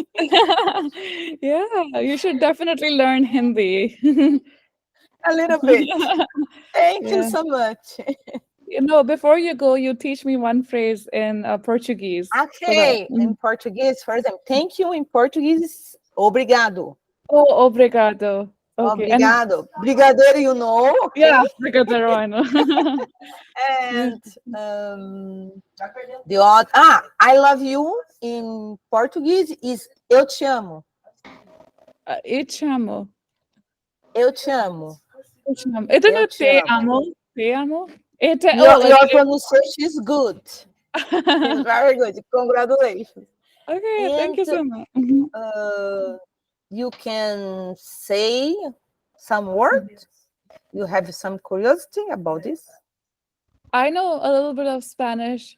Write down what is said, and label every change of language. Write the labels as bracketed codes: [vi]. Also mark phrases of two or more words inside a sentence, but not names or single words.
[en] Yeah, you should definitely learn Hindi. A little bit. Thank you Yeah. so much. Before you go, you teach me one phrase in Portuguese. So that. Okay, in Portuguese, for example, thank you in Portuguese is obrigado. Oh, obrigado. Okay. And Obrigado. Brigadeiro, you know, yeah, okay? brigadeiro, I know. Yeah. And the odd, I love you in Portuguese is [pt] eu te amo. E te amo. Eu te amo. E te amo. [en] Isn't Eu it te te amo. [pt] amo? Te amo? [en] Like Your pronunciation is good. It's very good. Congratulations. okay, thank And you so much. Mhm. you can say some word. You have some curiosity about this? I know a little bit of Spanish.